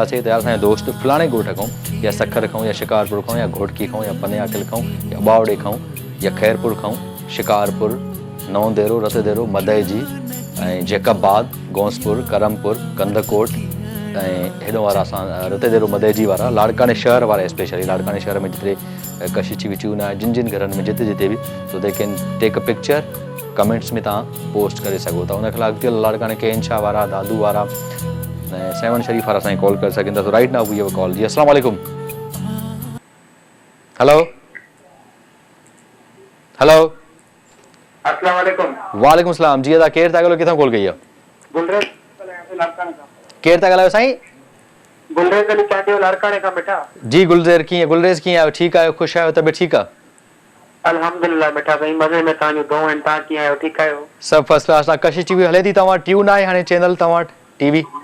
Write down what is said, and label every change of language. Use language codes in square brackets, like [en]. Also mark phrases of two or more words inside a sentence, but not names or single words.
[sd] त असांजा दोस्त फलाणे ॻोठ खां, या सखर खां, या शिकारपुर खां, या घोटकी खां, या पनेआकिल खां, या ॿावड़े खां, या खैरपुर खां, शिकारपुर, नौंदेरो, रतदेरो, मदइजी ऐं जैकबाद, गौंसपुर, करमपुर, कंदकोट ऐं हेॾो वारा असां रतदेरो मदइजी वारा, लाड़काने शहर वारा, स्पेशली लाड़काने शहर में जिते कशिश TV ट्यून आहे, जिन घरनि में जिते बि, [en] so they can take a picture, [sd] कमेंट्स में तव्हां पोस्ट करे सघो था। उनखे अॻिते लाड़काने केनशाह वारा, दादू वारा ऐं 7 शरीफ़ वारा असांखे कॉल करे सघनि था। [en] so right now we have a call. जी [ar] السلام عليكم. [en] hello hello [ar] السلام عليكم. وعليكم السلام. [sd] जी अदा केरु था ॻाल्हायो, किथां कॉल कई आहे? केरु था ॻाल्हायो साईं? गुलरेज़ अली चाटियो लाड़काने खां बेटा। जी गुलरेज़ कीअं आहियो? ठीकु आहियो, ख़ुशि आहियो, तबियत ठीकु आहे? अल्हम्दुलिल्लाह बेटा साईं मज़े में तव्हांजो दो आहिनि तव्हां कीअं आहियो ठीकु आहियो सभु [en] first class [sd] आहे कशिश टीवी हले थी तव्हां ट्यून आहे हाणे चैनल तव्हां टीवी